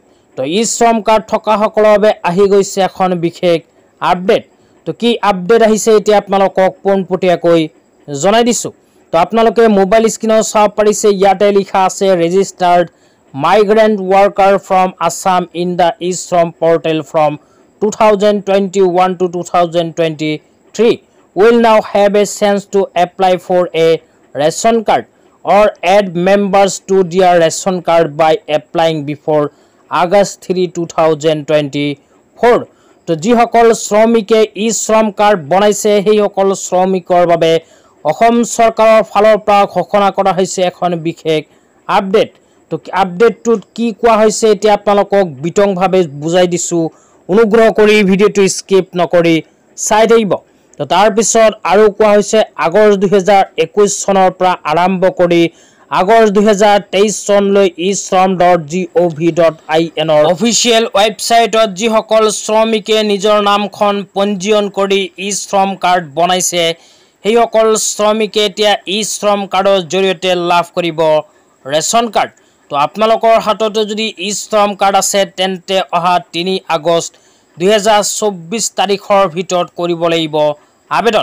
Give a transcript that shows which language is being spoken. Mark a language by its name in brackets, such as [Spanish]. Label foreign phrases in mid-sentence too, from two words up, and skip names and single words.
[Assamese] তো ই শ্ৰম কাৰ্ড থকাসকলৰ বাবে আহি গৈছে এখন বিশেষ আপডেট। তো কি আপডেট আহিছে এতিয়া আপোনালোকক পোনপটীয়াকৈ জনাই দিছোঁ। তো আপোনালোকে মোবাইল স্ক্ৰীনত চাব পাৰিছে, ইয়াতে লিখা আছে [English] registered migrant worker from Assam in the e-Shram portal from 2021 to 2023 will now have a chance to apply for a ration card or add members to their ration card by applying before August 3, 2024. [Assamese] তো যিসকল শ্ৰমিকে ই শ্ৰম কাৰ্ড বনাইছে সেইসকল শ্ৰমিকৰ বাবে অসম চৰকাৰৰ ফালৰ পৰা ঘোষণা কৰা হৈছে এখন বিশেষ আপডেট। তো আপডেটটোত কি কোৱা হৈছে এতিয়া আপোনালোকক বিতংভাৱে বুজাই দিছোঁ, অনুগ্ৰহ কৰি ভিডিঅ'টো স্কিপ নকৰি চাই থাকিব। তো তাৰপিছত আৰু কোৱা হৈছে আগষ্ট 2021 চনৰ পৰা আৰম্ভ কৰি আগষ্ট 2023 চনলৈ e-shram.gov.in [English] official website [Assamese] যিসকল শ্ৰমিকে নিজৰ নামখন পঞ্জীয়ন কৰি ই শ্ৰম কাৰ্ড বনাইছে সেইসকল শ্ৰমিকে এতিয়া ই শ্ৰম কাৰ্ডৰ জৰিয়তে লাভ কৰিব ৰেচন কাৰ্ড। তো আপোনালোকৰ হাততো যদি ই শ্ৰম কাৰ্ড আছে তেন্তে অহা 3 আগষ্ট 2024 তাৰিখৰ ভিতৰত কৰিব লাগিব আবেদন।